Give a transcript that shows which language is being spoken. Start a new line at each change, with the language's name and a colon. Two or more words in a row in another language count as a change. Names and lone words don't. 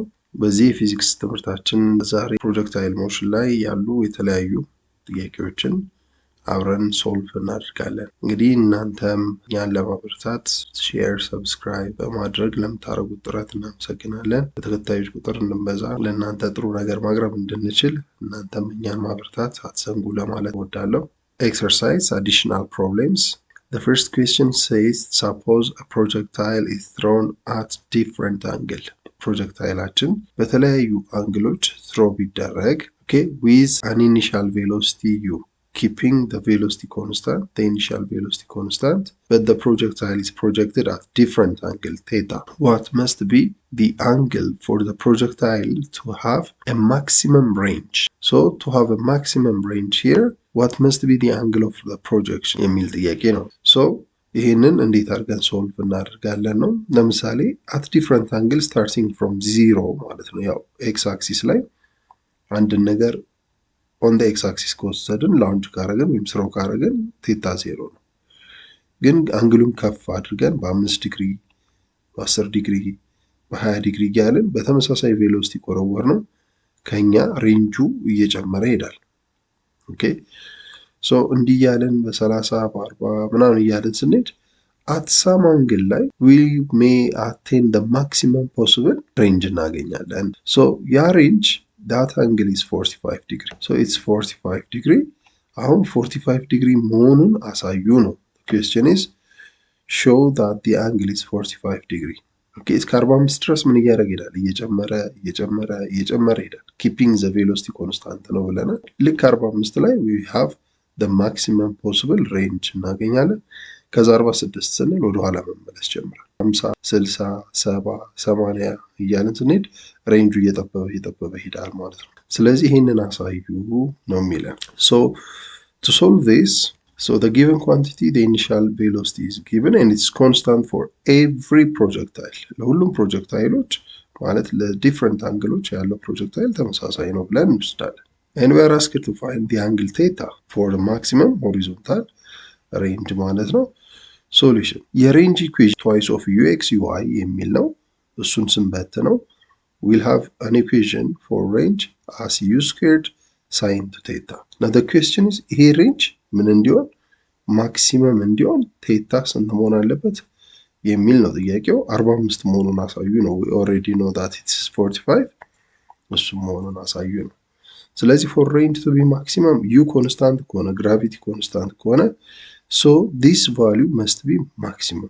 Amharic: በዚህ የፊዚክስ ትምህርታችን ዛሬ
English: projectile motion
Amharic: ላይ ያሉ የተለያዩ ጥያቄዎችን አብረን ሶልቭ እናደርጋለን። እንግዲህ እናንተም እኛን ለማበረታት
English: share, subscribe
Amharic: በማድረግ ለምታደርጉት ጥረት እናመሰግናለን። በተከታዮች ቁጥር እንድንበዛ ለእናንተ ጥሩ ነገር ማቅረብ እንድንችል እናንተም እኛን ማበረታት አትዘንጉ ለማለት እወዳለሁ።
English: Exercise additional problems. The first question says, suppose a projectile is thrown at different angle.
Amharic: ፕሮጀክታይላችን በተለያዩ አንግሎች ትሮ ቢደረግ
English: with an initial velocity u, keeping the velocity constant, the initial velocity constant, but the projectile is projected at different angle theta. What must be the angle for the projectile to have a maximum range? So to have a maximum range here, what must be the angle of the projection
Amharic: የሚል ጥያቄ ነው። ሶ ይህንን እንዴት አድርገን ሶልቭ እናደርጋለን ነው። ለምሳሌ
English: at different angle starting from 0
Amharic: ማለት ነው። ያው
English: x axis
Amharic: ላይ አንድን ነገር
English: on the x axis
Amharic: ከወሰድን ላውንጅ ካረግን ወይም ስሮ ካረግን ቴታ 0 ነው። ግን አንግሉን ከፍ አድርገን በ5 ዲግሪ፣ በ10 ዲግሪ፣ በ20 ዲግሪ እያልን በተመሳሳይ ቬሎሲቲ ቆረወር ነው ከኛ ሬንጁ እየጨመረ ይሄዳል። ኦኬ ሶ እንዲህ እያልን በ30 በ40 ምናምን እያልን ስንሄድ
English: at some angle
Amharic: ላይ
English: we may attain the maximum possible range
Amharic: እናገኛለን። ሶ ያ ሬንጅ
English: that angle is 45 degree. So it's 45 degree.
Amharic: አሁን 45 degree መሆኑን አሳዩ ነው።
English: The question is show that the angle is 45 degree.
Amharic: Okay, እስከ 45 ድረስ ምን እያደረገ ይሄዳል? እየጨመረ ይሄዳል።
English: keeping the velocity constant
Amharic: ነው ብለናል። ልክ 45 ላይ
English: we have the maximum possible range
Amharic: እናገኛለን። ከዛ 46 ስንል ወደ ኋላ መመለስ ጀምራል። 50 60 70 80 እያልን ስንሄድ ሬንጁ እየጠበበ ይሄዳል ማለት ነው። ስለዚህ ይሄንን አሳዩ ነው የሚለን።
English: so to solve this, so the given quantity, the initial velocity is given and it's constant for every projectile.
Amharic: ለሁሉም ፕሮጀክታይሎች ማለት ለዲፈረንት አንግሎች ያለው ፕሮጀክታይል ተመሳሳይ ነው ብለን እንወስዳለን።
English: and we are asked to find the angle theta for the maximum horizontal range
Amharic: ማለት ነው። ሶሉሽን የሬንጅ ኢኩዌሽን
English: twice of ux uy
Amharic: የሚል ነው። እሱን ስንበት ነው
English: we'll have an equation for range as u squared sin to theta. Now the question is
Amharic: ይሄ ሬንጅ ምን እንዲሆን ማክሲመም እንዲሆን ቴታ ስንት መሆን አለበት የሚል ነው ጥያቄው። 45 መሆኑን አሳዩ ነው።
English: we already know that it's 45
Amharic: እሱ መሆኑን አሳዩ ነው። ስለዚህ
English: for range to be maximum u constant
Amharic: ከሆነ
English: gravity constant
Amharic: ከሆነ
English: so this value must be maximum.